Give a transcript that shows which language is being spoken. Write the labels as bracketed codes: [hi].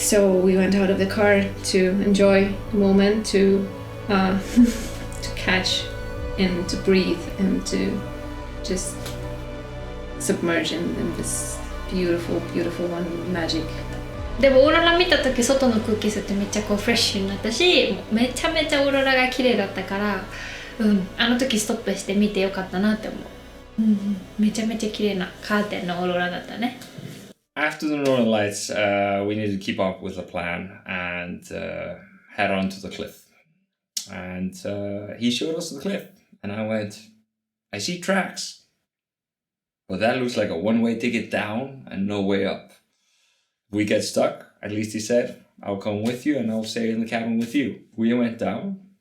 [en] So we went out of the car to enjoy the moment, to to catch and to breathe and to just submerge in this beautiful, beautiful one magic. [ja] でもオーロラ見た時外の空気吸ってめっちゃこうフレッシュになったし、めちゃめちゃオーロラが綺麗だったから、あの時ストップして見てよかったなって思う。めちゃめちゃ綺麗なカーテンのオーロラだったね。 [en] After the northern lights, we needed to keep up with the plan and head on to the cliff. And he showed us the cliff, and I went, I see tracks. But that looks like a one-way ticket down and no way up. If we get stuck, at least he said, I'll come with you and I'll stay in the cabin with you. We went down.